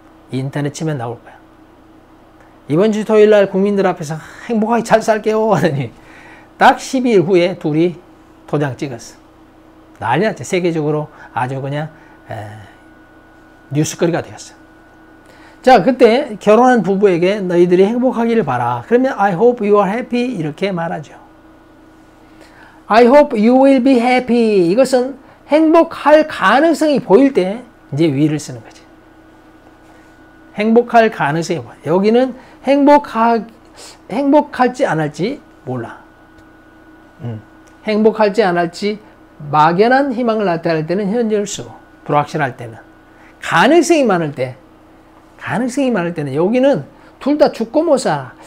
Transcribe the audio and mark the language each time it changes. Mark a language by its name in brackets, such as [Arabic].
[Korean] 인터넷 치면 나올 거야. 이번 주 토요일 날 국민들 앞에서 행복하게 잘 살게요 하더니 딱 12일 후에 둘이 도장 찍었어. 난리 났지. 세계적으로 아주 그냥 뉴스거리가 되었어. 자, 그때 결혼한 부부에게 너희들이 행복하기를 바라. 그러면 [English] I hope you are happy [Korean] 이렇게 말하죠. [English] I hope you will be happy. [Korean] 이것은 행복할 가능성이 보일 때 이제 will을 쓰는 거지. 행복할 가능성이 보여. 여기는 행복할지 안 할지 몰라. 행복할지 안 할지 막연한 희망을 나타낼 때는 현재를 쓰고 불확실할 때는 가능성이 많을 때는 여기는 둘 다 죽고 못 살아.